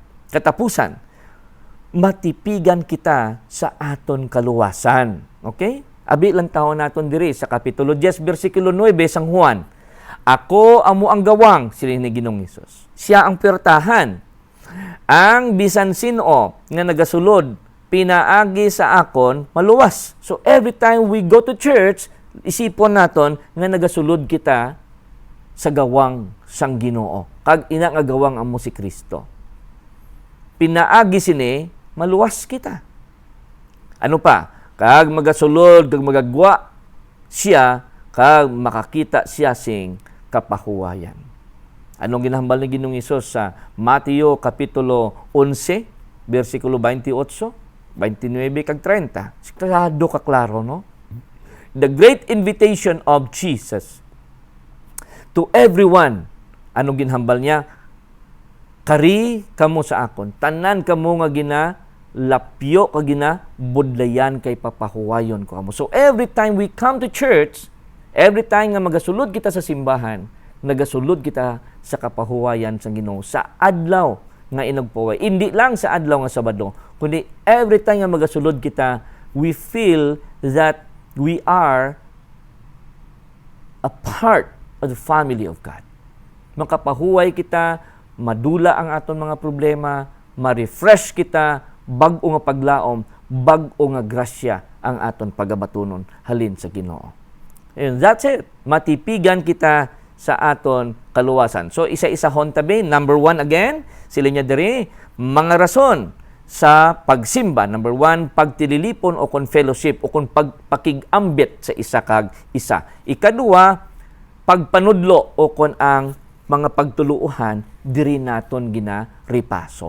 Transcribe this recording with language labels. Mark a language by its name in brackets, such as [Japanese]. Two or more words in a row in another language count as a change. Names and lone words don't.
[Hiligaynon] Katapusan, matipigan kita sa aton kaluwasan. Okay? Abi lang taon naton diri sa Kapitulo 10, versikulo 9 sang Juan. Ako amo ang gawang, sila ni Ginoong Hesus. Siya ang pirtahan. Ang bisan sino nga nagasulod, pinaagi sa akon, maluwas. [English] So every time we go to church, [Hiligaynon] isipon naton nga nagasulod kita sa gawang sang Ginoo. Kag ina nga gawang amo si Kristo. Pinaagi sini, maluwas kita. Ano pa? Kag magasulod, kag magagwa siya, kag makakita siya sing kapahuwayan. Anong ginahambal ni Ginoong Hesus sa Mateo Kapitulo 11, versikulo 28, 29 kag 30? Sigurado ka klaro, no? [English] The great invitation of Jesus to everyone. [Hiligaynon] Anong ginhambal niya? Kari kamo sa akon. Tanan kamo nga ginalapyo ka ginabudlayan kay papahuwayon ko kamo. [English] So every time we come to church, every time [Hiligaynon] nga magasulod kita sa simbahan, nagasulod kita sa kapahuwayan sa Ginoo sa adlaw nga inagpaway. Hindi lang sa adlaw nga Sabado, kundi [English] every time [Hiligaynon] nga magasulod kita, [English] we feel that we are a part of the family of God. [Hiligaynon] Makapahuway kita, madula ang aton mga problema, ma-refresh kita, bag-o nga paglaom, bag-o nga grasya ang aton pagabatunon halin sa Ginoo. [English] And that's it. [Hiligaynon] Matipigan kita sa aton kaluwasan. So, isa-isa hon tabi. [English] Number 1 again, [Hiligaynon] sila niya diri, mga rason sa pagsimba. Number 1, pagtililipon o kon fellowship o kon pagpakigambit sa isa kag isa. Ikadua, pagpanudlo o kon ang mga pagtuluuhan, diri naton ginaripaso.